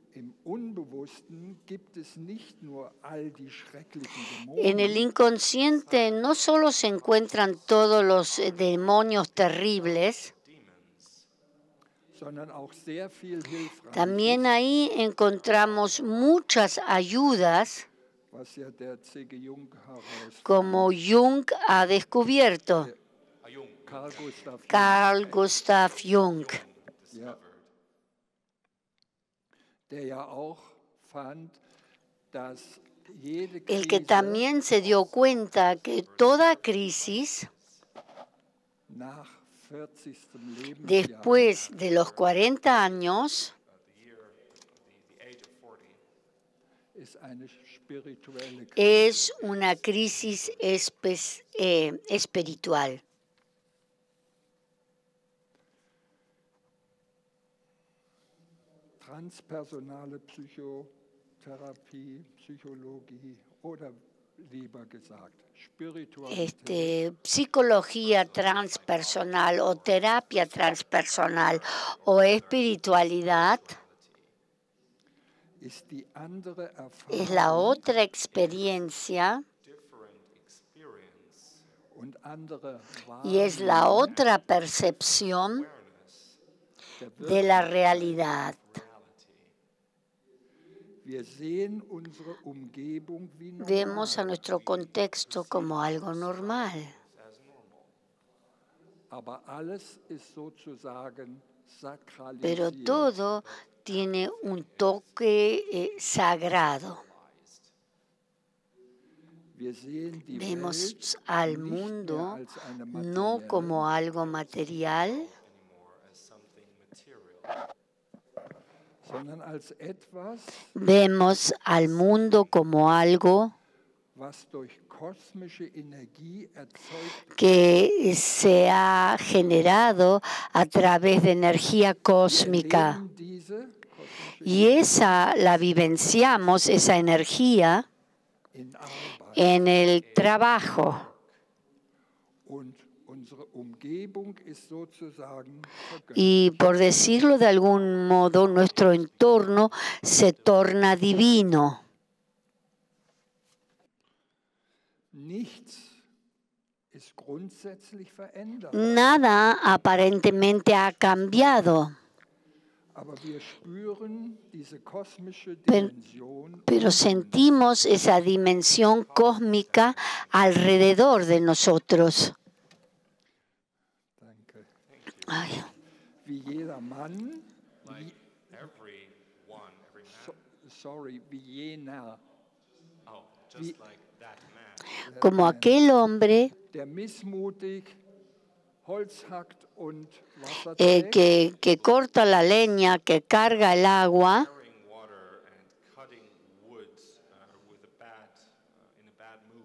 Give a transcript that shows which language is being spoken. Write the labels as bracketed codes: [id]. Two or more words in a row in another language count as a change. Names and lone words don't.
[de] Im Unbewussten gibt es nicht nur all die schrecklichen [es] En el [de] Dämonen, [es] inconsciente no solo se encuentran todos los demonios terribles, [de] sondern auch sehr viel [es] también [de] Hilfreiches, [es] ahí encontramos muchas ayudas, [de] was ja der C.G. Jung herausfand. [es] como Jung ha descubierto, [de] Carl Gustav Jung, [es] Carl Gustav Jung, [de] ja, der ja auch fand, dass jede [es] el que [de] Krise [es] también se dio cuenta que toda crisis, [de] nach 40. Lebensjahr [es] después de los 40 años, [en] the age of 40 [de] ist eine spirituelle Krise. [es] es una crisis espiritual. [de] Transpersonale Psychotherapie, Psychologie oder lieber gesagt Spiritualität [es] Psicología transpersonal o terapia transpersonal o espiritualidad [de] ist die andere [es] es la [de] Erfahrung [es] otra experiencia [en] different experience [de] und andere [es] y es la [de] Wahrnehmung [es] otra percepción [de] der [es] de la realidad. [en] reality. [de] Wir sehen unsere Umgebung wie [es] Vemos a [de] normal, [es] nuestro contexto como algo normal, [de] aber alles ist sozusagen [es] pero [de] sakralisiert. [es] todo tiene un toque sagrado. [de] Wir sehen die [es] Vemos [de] Welt [es] al [de] nicht mehr [es] mundo [de] als eine [es] no [de] materielle, [es] como algo material, [en] Anymore as something material, [de] sondern als etwas, [es] vemos al mundo como algo [de] was durch kosmische Energie erzeugt [es] que se ha generado a través de energía [de] wird. [es] cósmica. [de] Wir erleben diese kosmische [es] Y esa la vivenciamos, esa energía, [de] in Arbeit [es] en el trabajo. [de] und unsere Umgebung ist sozusagen vergöttert. [es] Y por decirlo de algún modo, nuestro entorno se torna divino. [de] Nichts ist grundsätzlich verändert, [es] Nada aparentemente ha cambiado, [de] aber wir spüren diese kosmische [es] Pero- [de] Dimension [es] pero sentimos esa dimensión cósmica alrededor de nosotros. [de] Danke. [es] Ay, [de] Wie jeder Mann, [en] like every man. sorry, [de] wie jener, [en] Oh, just like that man. [es] como aquel hombre [de] der missmutig Holz hackt und Wasser trägt, [es] que corta la leña, que carga el agua, [en] Carrying water and cutting wood with in a bad mood.